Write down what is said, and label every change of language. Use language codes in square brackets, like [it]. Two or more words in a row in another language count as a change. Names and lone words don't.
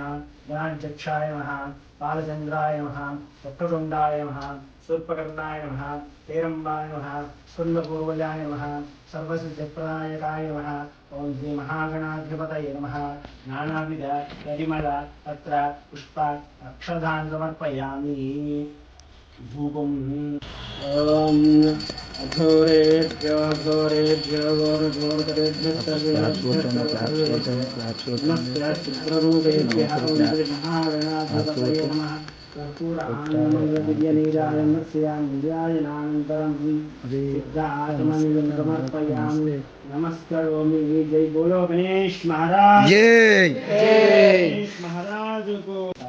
[sa] గణాధ్యక్షాయ నమః బాలచంద్రాయ నమః వక్రతుండాయ నమః శూర్పకర్ణాయ నమః హేరంబాయ నమః స్కందపూర్వజాయ నమః సర్వసిద్ధిప్రదాయకాయ నమః ఓం శ్రీ మహాగణాధిపతయే నమః నానావిధ పరిమళ పత్ర పుష్ప అక్షదాన్ సమర్పయామి धूपम ओम अघोरेभ्यो अघोरेभ्यो घोरघोरेभ्यो महागणाधिपतये नमः कर्पूरानन्दमस्याञ्जनानन्तरं नमस्करोमि। [hi] जय बोलो गणेश महाराज जय गणेश महाराज को।